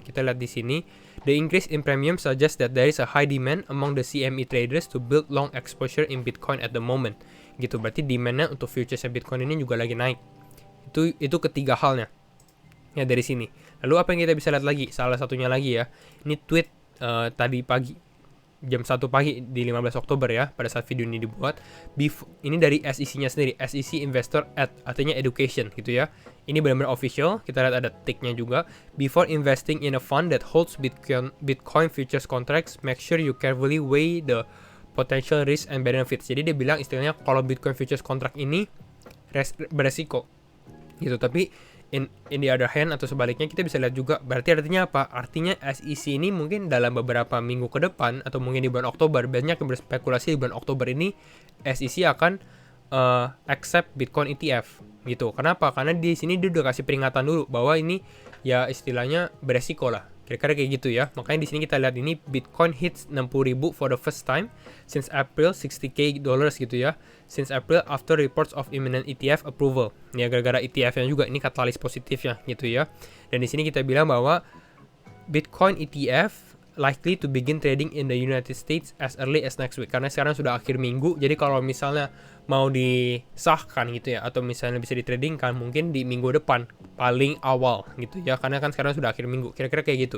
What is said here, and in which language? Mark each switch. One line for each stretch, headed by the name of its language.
Indonesian: Kita lihat di sini,
English: the increase in premium suggests that there is a high demand among the CME traders to build long exposure in Bitcoin at the moment.
Indonesian: Gitu, berarti demand-nya untuk futuresnya Bitcoin ini juga lagi naik. Itu ketiga halnya. Ya dari sini. Lalu apa yang kita bisa lihat lagi? Salah satunya lagi ya. Ini tweet tadi pagi jam 1 pagi di 15 Oktober ya, pada saat video ini dibuat. Ini dari SEC-nya sendiri, SEC Investor artinya education gitu ya. Ini benar-benar official, kita lihat ada tick-nya juga.
English: Before investing in a fund that holds Bitcoin futures contracts, make sure you carefully weigh the potential risk and benefits.
Indonesian: Jadi dia bilang istilahnya kalau Bitcoin futures contract ini beresiko gitu, tapi
English: in the other hand
Indonesian: atau sebaliknya kita bisa lihat juga, berarti artinya apa? Artinya SEC ini mungkin dalam beberapa minggu ke depan atau mungkin di bulan Oktober, banyak yang berspekulasi di bulan Oktober ini SEC akan accept Bitcoin ETF gitu. Kenapa? Karena di sini dia udah kasih peringatan dulu bahwa ini ya istilahnya beresiko lah. Kira-kira kayak gitu ya. Makanya di sini kita lihat ini
English: Bitcoin hits 60.000 for the first time since April, $60K
Indonesian: gitu ya.
English: Since April after reports of imminent ETF approval.
Indonesian: Ya gara-gara ETF-nya juga ini katalis positifnya gitu ya. Dan di sini kita bilang bahwa
English: Bitcoin ETF likely to begin trading in the United States as early as next week.
Indonesian: Karena sekarang sudah akhir minggu, jadi kalau misalnya mau disahkan gitu ya, atau misalnya bisa ditradingkan mungkin di minggu depan paling awal gitu ya, karena kan sekarang sudah akhir minggu. Kira-kira kayak gitu.